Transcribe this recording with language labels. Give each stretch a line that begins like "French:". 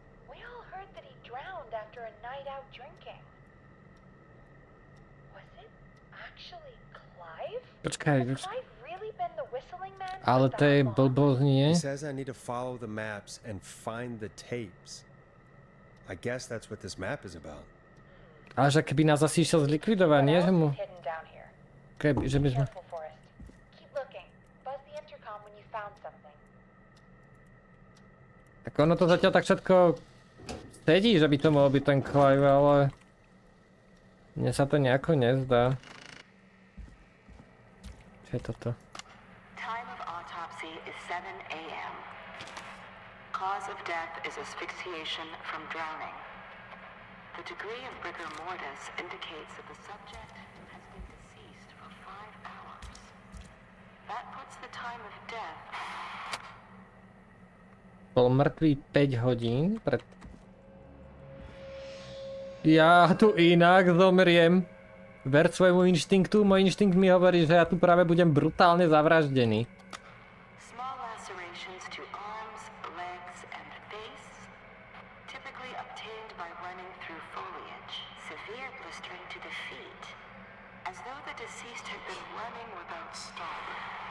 English: We all heard that he drowned after a night out drinking. Was it actually Clive?
Slovak: Počkaj,
English: Has Clive really been the whistling man?
Slovak: ale to je blbosť, nie?
English: He says I need to follow the maps and find the tapes. I guess that's what this map is about.
Slovak: Ale že keby nás asi išiel zlikvidovať, nie? Že mu...
English: Hidden down here.
Slovak: Keby, že by sme...
English: Careful, Forrest. Keep looking. Buzz the intercom when you found something.
Slovak: Tak ono to zatiaľ tak všetko sedí, že by to mohol byť ten Clive, ale... Mne sa to nejako nezdá. Čo je toto?
English: Time of autopsy is 7 a.m. Cause of death is asphyxiation from drowning. The degree of rigor mortis indicates that the subject has been deceased for 5 hours. That puts the time of death...
Slovak: Bol mŕtvý 5 hodín pred... Ja tu inak zomriem. Ver svojmu inštinktu, môj inštinkt mi hovorí, že ja tu práve budem brutálne zavraždený.
English: Small lacerations to arms, legs, and face, typically obtained by running through foliage. Severe blistering to the feet, as though the deceased had been running without stopping.